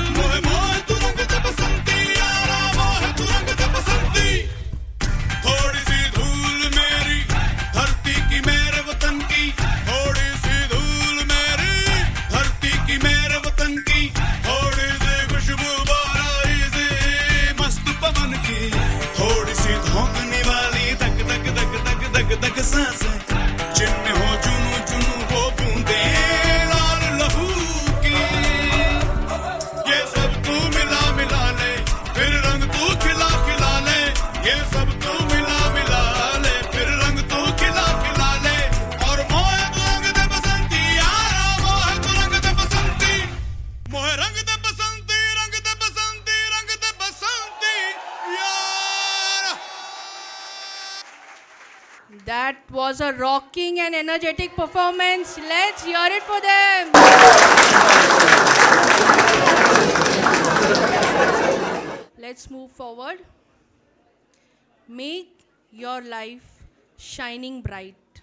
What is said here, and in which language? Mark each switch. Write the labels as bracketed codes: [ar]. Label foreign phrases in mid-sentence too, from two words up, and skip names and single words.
[hi] मोह मोह तू रंग दे बसंती यारा, मोह तू रंग दे बसंती. थोड़ी सी धूल मेरी धरती की मेरे वतन की, थोड़ी सी धूल मेरी धरती की मेरे वतन की. थोड़ी सी खुशबू बाराई से मस्त पवन की. थोड़ी सी धोंकने वाली धक धक धक धक धक धक सांसें. जिनमें हो जुनू जुनू वो बूंदे लाल लहू की. ये सब तू मिला मिला ले, फिर रंग तू खिला खिला ले. ये सब तू मिला मिला ले, फिर रंग तू खिला खिला ले. और मोह तू रंग दे बसंती यारा, मोह तू रंग दे बसंती. मोह रंग दे बसंती, रंग दे बसंती, रंग दे बसंती यारा. [en] That was a rocking and energetic performance. Let's hear it for them. Let's move forward. Make your life shining bright.